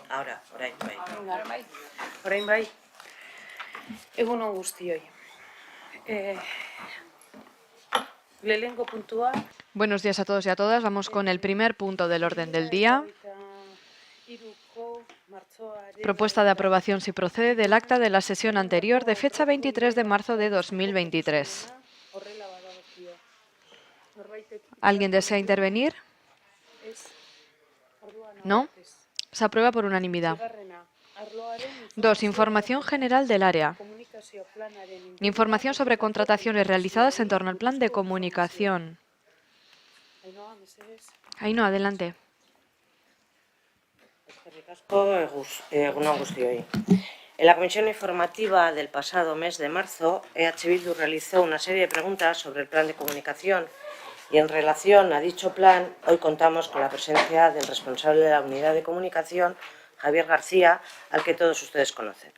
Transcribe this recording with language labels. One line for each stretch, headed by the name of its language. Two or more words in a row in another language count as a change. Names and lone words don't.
Spanish: Ahora,
Basque: orain bai. Orain bai. Egun on guztioi. Lehenengo puntua.
Spanish: Buenos días a todos y a todas. Vamos con el primer punto del orden del día. Propuesta de aprobación, si procede, del acta de la sesión anterior de fecha 23 de marzo de 2023. ¿Alguien desea intervenir? ¿No? Se aprueba por unanimidad. 2. Información general del área. Información sobre contrataciones realizadas en torno al plan de comunicación. Ainhoa, adelante.
Basque: Egun on guztioi.
Spanish: En la comisión informativa del pasado mes de marzo, EH Bildu realizó una serie de preguntas sobre el plan de comunicación y en relación a dicho plan, hoy contamos con la presencia del responsable de la unidad de comunicación, Javier García, al que todos ustedes conocen.